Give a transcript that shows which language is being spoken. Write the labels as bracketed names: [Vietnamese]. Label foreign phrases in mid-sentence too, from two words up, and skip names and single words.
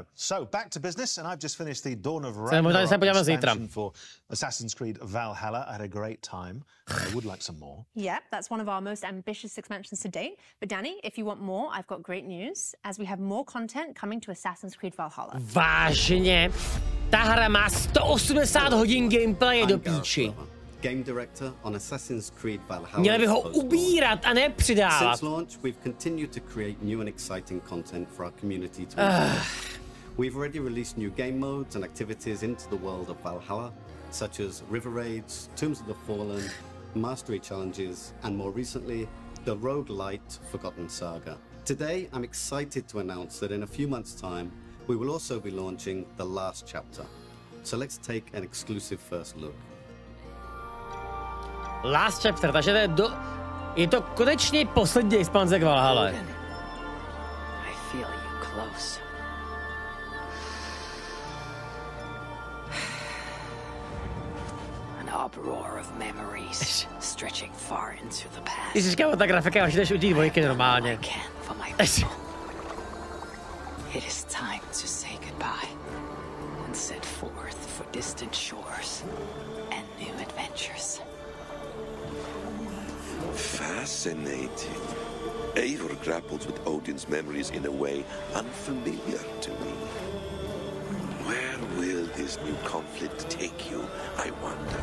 [English] So, back to business, and I've just finished the Dawn of Ragnarok expansion for Assassin's Creed Valhalla. I had a great time. I would like some more. Yeah, that's one of our most ambitious expansions to date. But Danny, if you want more, I've got great news, as we have more content coming to Assassin's Creed Valhalla. [Czech] Vážně? Ta hra má 180 hodin gameplaye do píči. [English] Game director on Assassin's Creed Valhalla. [Czech] Měli by ho ubírat a ne přidávat. [English] Since launch, we've continued to create new and exciting content for our community to enjoy. We've already released new game modes and activities into the world of Valhalla, such as river raids, Tombs of the Fallen, mastery challenges, and more recently, the roguelite Forgotten Saga. Today, I'm excited to announce that in a few months' time, we will also be launching the last chapter. So let's take an exclusive first look. Last chapter, [Czech] takže je to konečně poslední expanze k Valhalle. [English] I feel you close. An uproar of memories stretching far into the past. [Czech] Ježiš, kámo, ta grafika až jdeš u té dvojky normálně. [English] It is time to say goodbye and set forth for distant shores and new adventures. Fascinating. Eivor grapples with Odin's memories in a way unfamiliar to me. Where will this new conflict take you, I wonder?